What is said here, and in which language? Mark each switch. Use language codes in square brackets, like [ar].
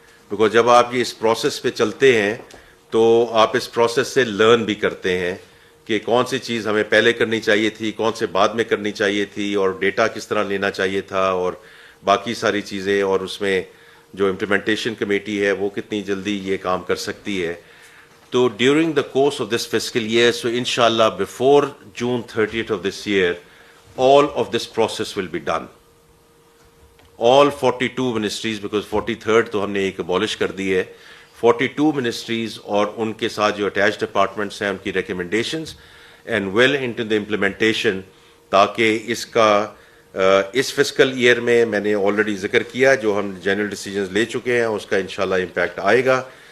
[ur] Because جب آپ یہ اس پروسیس پہ چلتے ہیں تو آپ اس پروسیس سے لرن بھی کرتے ہیں کہ کون سی چیز ہمیں پہلے کرنی چاہیے تھی, کون سے بعد میں کرنی چاہیے تھی, اور ڈیٹا کس طرح لینا چاہیے تھا, اور باقی ساری چیزیں, اور اس میں جو امپلیمنٹیشن کمیٹی ہے وہ کتنی جلدی یہ کام کر سکتی ہے. [en] تو during the course of this fiscal year, so انشاءاللہ before June 30th of this year, all of this process will be done. All 42 ministries, because 43rd [ur] تو ہم نے ایک abolish کر دی ہے, 42 ministries اور ان کے ساتھ جو اٹیچ ڈپارٹمنٹس ہیں ان کی [en] recommendations and well into the implementation, [ur] تاکہ اس کا اس فسکل ایئر میں نے آلریڈی ذکر کیا جو ہم جنرل ڈیسیجنز لے چکے ہیں اس کا انشاءاللہ امپیکٹ آئے گا.